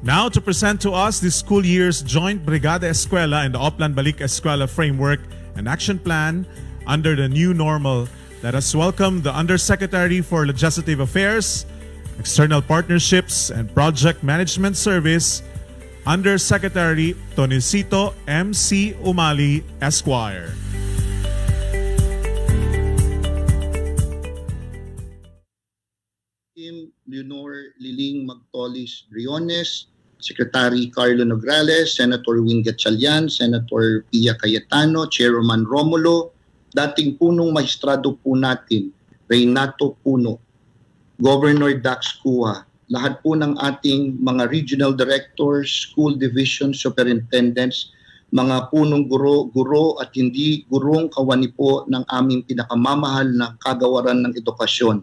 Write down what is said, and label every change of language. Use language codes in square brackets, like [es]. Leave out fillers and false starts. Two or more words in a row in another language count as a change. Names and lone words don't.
[en] Now to present to us this school year's joint Brigada Eskwela and the Oplan Balik Eskwela framework and action plan under the new normal, let us welcome the Undersecretary for Legislative Affairs, External Partnerships and Project Management Service, Undersecretary Tonicito M.C. Umali, Esquire. Leonor Liling Magtolis Briones, Secretary Carlo Nograles, Senator Win Gatchalian, Senator Pia Cayetano, [tl] Chairman Romulo, dating punong maestrado po natin, Reynato Puno, Governor Dax Cua, lahat po ng ating mga [en] regional directors, school division superintendents, [tl] mga punong guro at hindi gurong kawani po ng aming pinakamamahal na kagawaran ng edukasyon.